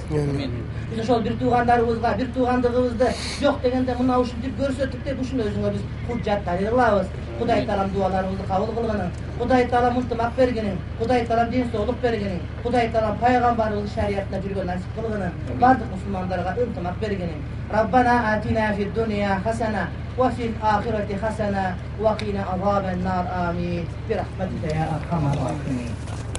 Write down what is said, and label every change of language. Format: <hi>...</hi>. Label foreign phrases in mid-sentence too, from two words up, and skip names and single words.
<ky>Биз ошол бир туугандарыбызга, бир туугандыгыбызды жок дегенде мына ушинтип көрсөттүк деп ушуну өзүңө биз худжат далил кылабыз. Кудай Таалам дуаларыбызды кабыл кылгынын. Кудай Таалам ынтымак бергенин, Кудай Таалам ден соолук бергенин, Кудай Таалам пайгамбарыбыз шариятына жүргөн насип кылгынын, бардык мусулмандарга ынтымак бергенин.</ky> <ar>ربنا آتنا في الدنيا حسنة وفي الآخرة حسنة وقنا عذاب النار. Амин. برحمتك يا أرحم الراحمين.</ar>